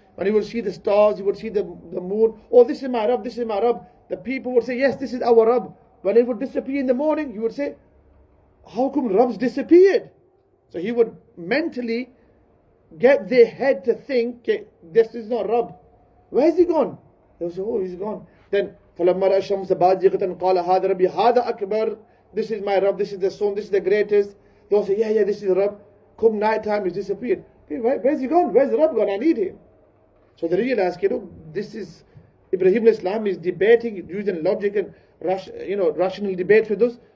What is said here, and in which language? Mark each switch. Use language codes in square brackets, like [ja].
[en] And he would see the stars, he would see the moon. Oh, this is my Rabb, this is my Rabb. The people would say, yes, this is our Rabb. When it would disappear in the morning, he would say, how come Rabb's disappeared? So he would mentally get their head to think, okay, this is not Rabb. Where's he gone? They would say, oh, he's gone. Then, [ar] فَلَمَّا رَأَى الشَّمْسَ بَازِغَةً قَالَ هَذَا رَبِّي هَذَا أَكْبَرُ. [en] This is my Rabb, this is the sun, this is the greatest. They will say, yeah, this is Rabb. Come night time, he's disappeared. Okay, where's he gone? Where's the Rabb gone? I need him. So they realized, this is Ibrahim alayhis salam is debating using logic and rational debate with us.